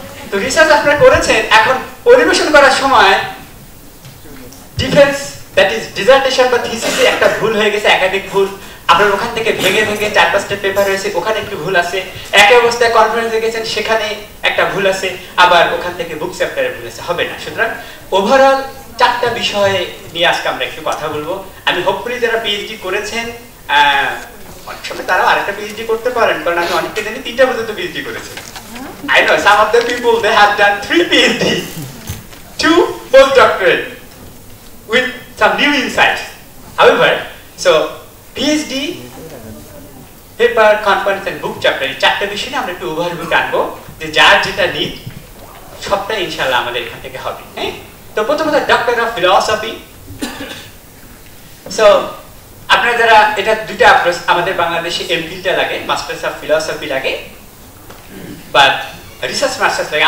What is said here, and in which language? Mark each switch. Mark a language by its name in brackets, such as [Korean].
[Bangla] তো রিসার্চ আপনারা করেছেন, এখন পরিবেশন করার সময় ডিফেন্স দ্যাট ইজ ডিসার্টেশন বা থিসিসে একটা ভুল হয়ে গেছে, একাধিক ভুল, আপনার ওখান থেকে ভেঙে ভেঙে 4-5টা পেপার হয়েছে, ওখানে একটু ভুল আছে, একই অবস্থায় কনফারেন্সে গেছেন সেখানে একটা ভুল আছে, আবার ওখান থেকে বুক চ্যাপ্টারে ভুল আছে, হবে না। সুতরাং ওভারঅল 4টা বিষয় নিয়ে আজকে আমরা একটু কথা বলবো। আমি হোপফুলি যারা পিএইচডি করেছেন, অনেক সময় তারাও আরেকটা পিএইচডি করতে পারেন, কারণ আমি অনেককে জানি 3টা পর্যন্ত পিএইচডি করেছে। [English] I know some of the people they have done 3 PhD, 2 postdoctorate with some new insights. However, so PhD, paper, conference and book chapter, [Bangla] এই 4টা বিষয় আমরা একটু ওভারভিউ টানবো, যে যার যেটা নিড সবটা ইনশাআল্লাহ আমাদের এখান থেকে হবে। হ্যাঁ, তো প্রথমত ডক্টর অফ ফিলসফি। সো আপনারা যারা এটা দুইটা আমাদের বাংলাদেশে এমফিলটা লাগে, মাস্টার্স অফ ফিলসফি লাগে, বাট রিসার্চ মাস্টার্স লাগে।